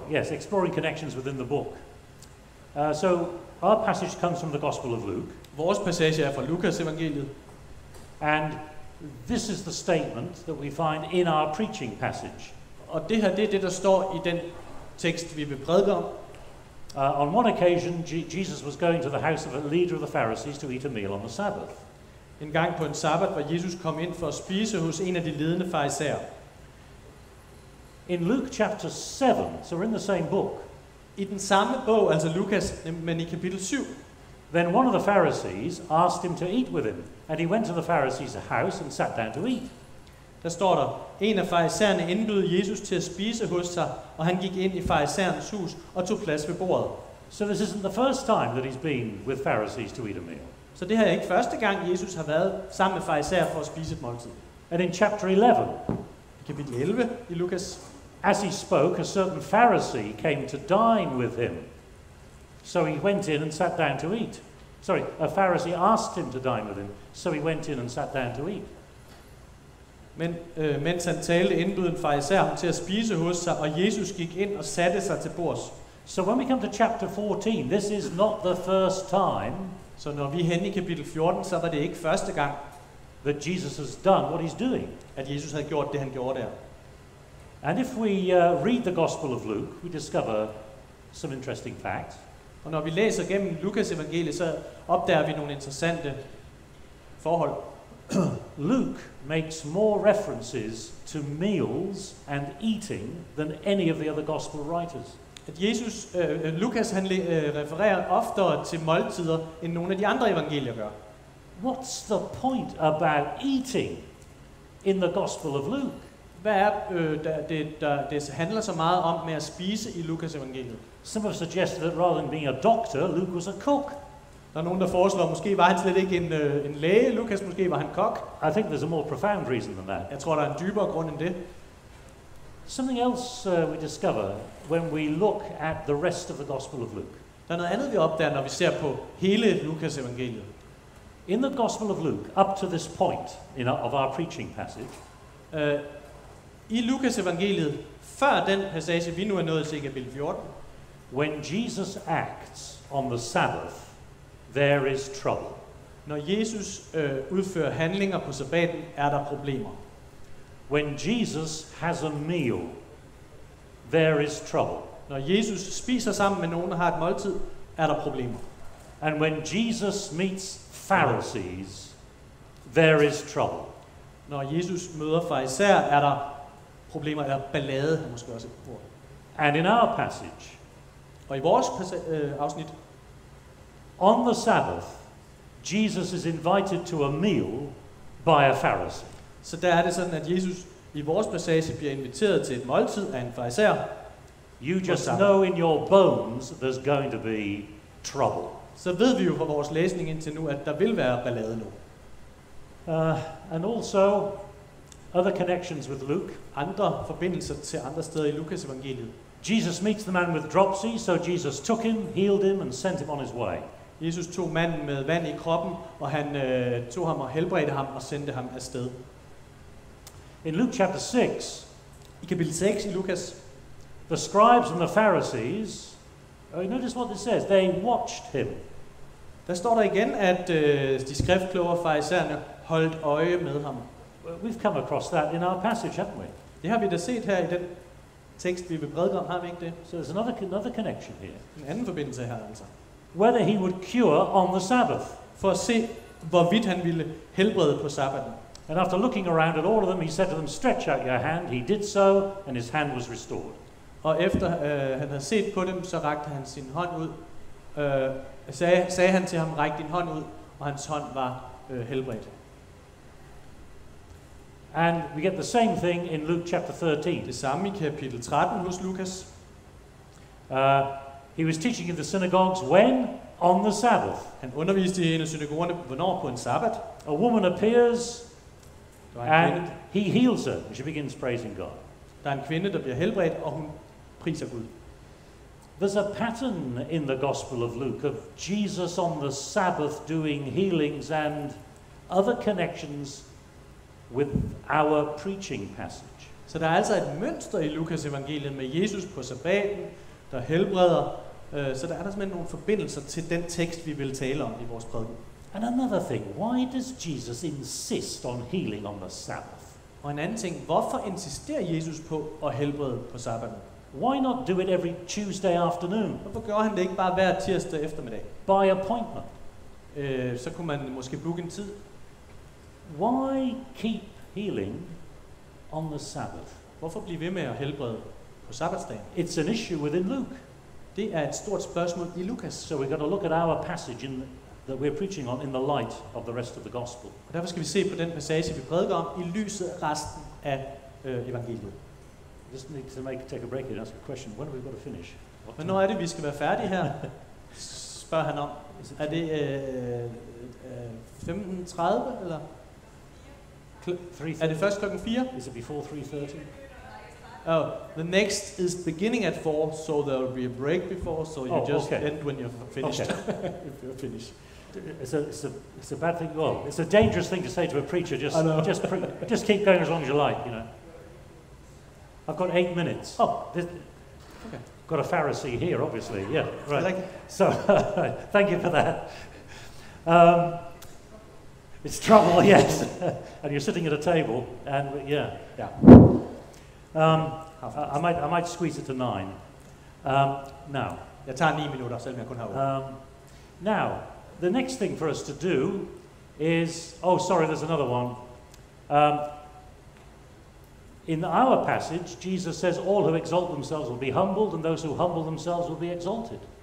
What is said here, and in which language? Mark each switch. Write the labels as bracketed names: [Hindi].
[English] Exploring connections within the book. So our passage comes from the Gospel of Luke. [Danish] Vores passage er fra Lukas evangeliet. [English] And this is the statement that we find in our preaching passage. [Danish] Og det her, det er det, der står i den tekst, vi vil prædike om. [English] On one occasion, Jesus was going to the house of a leader of the Pharisees to eat a meal on the Sabbath. [Danish] En gang på en sabbat var Jesus kom ind for at spise hos en af de ledende farisæer. [English] In Luke chapter 7, so we're in the same book. [Danish] I den samme bog, altså Lukas, men i kapitel 7. [English] Then one of the Pharisees asked him to eat with him, and he went to the Pharisee's house and sat down to eat. [Danish] Der står der, en af farisæerne indbød Jesus til at spise hos sig, og han gik ind i farisæernes hus og tog plads ved bordet. [English] So this isn't the first time that he's been with Pharisees to eat a meal. [Danish] Så det her er ikke første gang, Jesus har været sammen med farisæer for at spise et måltid. [English] And in chapter 11, [Danish] i kapitel 11 i Lukas, [English] as he spoke, a certain Pharisee came to dine with him. So he went in and sat down to eat. A Pharisee asked him to dine with him, so he went in and sat down to eat. [Danish] Men mens han talte, indbød en farisæer ham til at spise hos sig, og Jesus gik ind og satte sig til bords. [English] So when we come to chapter 14, this is not the first time. [Danish] Så når vi er henne i kapitel 14, så var det ikke første gang, [English] that Jesus has done what he's doing. [Danish] At Jesus havde gjort det, han gjorde der. [English] And if we read the Gospel of Luke, we discover some interesting facts. [Danish] Og når vi læser gennem Lukas evangeliet, så opdager vi nogle interessante forhold. [English] Luke makes more references to meals and eating than any of the other gospel writers. [Danish] At Lukas han refererer oftere til måltider end nogle af de andre evangelier gør. [English] What's the point about eating in the Gospel of Luke? [Danish] Hvad er det handler så meget om med at spise i Lukas evangeliet? [English] Some have suggested that rather than being a doctor, Luke was a cook. [Danish] Der er nogen, der foreslår, måske var han slet ikke en læge, Lukas, måske var han kok. [English] I think there's a more profound reason than that. [Danish] Jeg tror, der er en dybere grund end det. [English] Something else we discover when we look at the rest of the Gospel of Luke. [Danish] Der er noget andet, vi opdager, når vi ser på hele Lukas evangeliet. [English] In the Gospel of Luke, up to this point of our preaching passage, [Danish] i Lukas evangeliet, før den passage, vi nu er nået til i kapitel 14, [English] when Jesus acts on the Sabbath, there is trouble. [Danish] Når Jesus udfører handlinger på sabbaten, er der problemer. [English] When Jesus has a meal, there is trouble. [Danish] Når Jesus spiser sammen med nogen, der har et måltid, er der problemer. [English] And when Jesus meets Pharisees, there is trouble. [Danish] Når Jesus møder farisæer, er der problemer, eller ballade, har måske også et ord. [English] And in our passage, [Danish] og i vores afsnit, [English] on the Sabbath, Jesus is invited to a meal by a Pharisee. [Danish] Så der er det sådan, at Jesus i vores passage bliver inviteret til et måltid af en farisæer. [English] You just know in your bones there's going to be trouble. [Danish] Så ved vi jo fra vores læsning indtil nu, at der vil være ballade nu. [English] And also other connections with Luke. [Danish] Andre forbindelser til andre steder i Lukas evangeliet. [English] Jesus meets the man with dropsy, so Jesus took him, healed him and sent him on his way. [Danish] Jesus tog manden med vand i kroppen, og han tog ham og helbredte ham og sendte ham afsted. [English] In Luke chapter 6, [Danish] i kapitel 6 i Lukas, [English] the scribes and the Pharisees, notice what this says, they watched him. [Danish] Der står der igen, at de skriftkloge farisæerne holdt øje med ham. [English] We've come across that in our passage, haven't we? [Danish] Det har vi da set her i den tekst, vi vil prædike om, har vi ikke det? [English] So there's another connection here. [Danish] En anden forbindelse her altså. [English] Whether he would cure on the Sabbath. [Danish] For at se, hvorvidt han ville helbrede på sabbaten. [English] And after looking around at all of them, he said to them, stretch out your hand. He did so, and his hand was restored. [Danish] Og efter han havde set på dem, så rakte han sin hånd ud. Sagde han til ham, ræk din hånd ud, og hans hånd var helbredt. [English] And we get the same thing in Luke chapter 13. [Danish] Det samme i kapitel 13 hos Lukas. [English] He was teaching in the synagogues when? on the Sabbath. [Danish] Han underviste i en af synagogerne, hvornår på en sabbat. [English] A woman appears [Danish] Der er en [English] and [Danish] kvinde, [English] he heals her, and she begins praising God. [Danish] der er en kvinde, der bliver helbredt, og hun priser Gud. [English] There's a pattern in the Gospel of Luke of Jesus on the Sabbath doing healings and other connections with our preaching passage. [Danish] Så der er altså et mønster i Lukas evangeliet med Jesus på sabbaten, der helbreder. Så der er der simpelthen nogle forbindelser til den tekst, vi vil tale om i vores prædiken. [English] And another thing, why does Jesus insist on healing on the Sabbath? [Danish] Og en anden ting, hvorfor insisterer Jesus på at helbrede på sabbaten? [English] Why not do it every Tuesday afternoon? [Danish] Hvorfor gør han det ikke bare hver tirsdag eftermiddag? [English] By appointment. [Danish] Så kunne man måske booke en tid. [English] Why keep healing on the Sabbath? [Danish] Hvorfor blive ved med at helbrede på sabbatsdagen? [English] It's an issue within Luke. [Danish] Det er et stort spørgsmål i Lukas. [English] So we've got to look at our passage that we're preaching on in the light of the rest of the gospel. [Danish] Og derfor skal vi se på den passage, vi prædiker om, i lyset af resten af evangeliet. [English] Just need to take a break here and ask a question. When are we going to finish? [Danish] Men når er det, vi skal være færdige her? Spørger han om. Er det 15:30 eller? Er det først klokken 4? [English] Is it before 3:30? Oh, the next is beginning at 4, so there will be a break before, so you just end when you're finished. Okay. If you're finished. It's a bad thing. Well, it's a dangerous thing to say to a preacher. Just keep going as long as you like. You know. I've got 8 minutes. Okay. Got a Pharisee here, obviously. Yeah, right. I like it. So, thank you for that. It's trouble, yes. And you're sitting at a table, and yeah. I might squeeze it to 9. Now. [Danish] Jeg tager 9 minutter, selvom jeg kun har 8. [English] Now, the next thing for us to do is, there's another one. In our passage, Jesus says, all who exalt themselves will be humbled, and those who humble themselves will be exalted.